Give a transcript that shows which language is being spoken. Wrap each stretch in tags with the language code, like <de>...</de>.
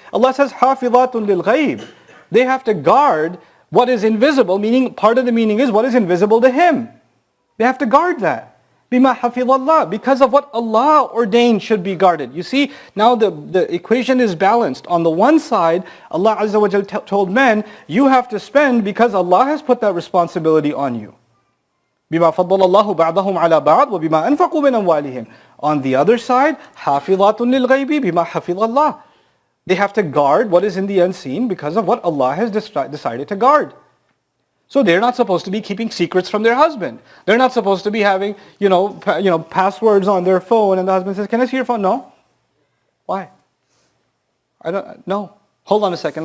<en>Allah says,</en> <ar>حَافِظَاتٌ لِلْغَيْبِ.</ar> <en>They have to guard what is invisible, meaning part of the meaning is what is invisible to him. They have to guard that.</en> <ar>بِمَا حَفِظَ اللَّهِ,</ar> <en>because of what Allah ordained should be guarded. You see, now the equation is balanced. On the one side, Allah Azza wa Jal told men, you have to spend because Allah has put that responsibility on you.</en> <ar>بِمَا فَضَّلَ اللَّهُ بَعْضَهُمْ عَلَى بَعْضٍ وَبِمَا أَنْفَقُوا مِنْ أَمْوَالِهِمْ.</ar> <en>On the other side,</en> <ar>حَافِظَاتٌ لِلْغَيْبِ بِمَا حَفِظَ اللَّهِ.</ar> <en>They have to guard what is in the unseen because of what Allah has decided to guard. So they're not supposed to be keeping secrets from their husband. They're not supposed to be having, passwords on their phone, and the husband says, "Can I see your phone?" No. Why? No. Hold on a second.</en>